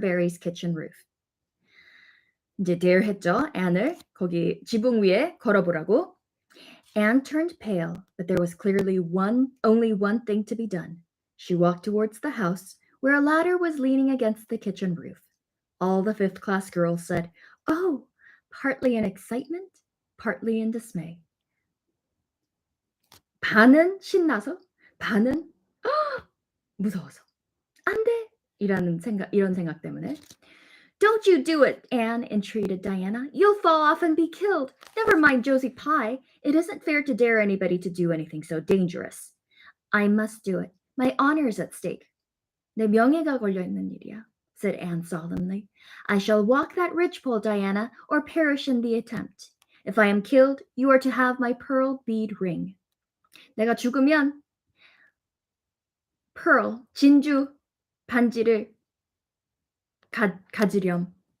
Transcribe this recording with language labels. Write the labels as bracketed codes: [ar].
[en] Barry's kitchen roof. [ko] 이제 dare 했죠. Anne을 거기 지붕 위에 걸어보라고. [en] Anne turned pale, but there was clearly only one thing to be done. She walked towards the house, where a ladder was leaning against the kitchen roof. All the fifth-class girls said, "Oh," partly in excitement, partly in dismay. [ko] 반은 신나서, 반은 무서워서. 안 돼! 이런 생각 때문에. [en] Don't you do it, Anne, entreated Diana. You'll fall off and be killed. Never mind Josie Pie. It isn't fair to dare anybody to do anything so dangerous. I must do it. My honor is at stake. [ko] 내 명예가 걸려있는 일이야, [en] said Anne solemnly. I shall walk that ridgepole, Diana, or perish in the attempt. If I am killed, you are to have my pearl bead ring. [ko] 내가 죽으면 pearl, 진주 반지를 가지렴.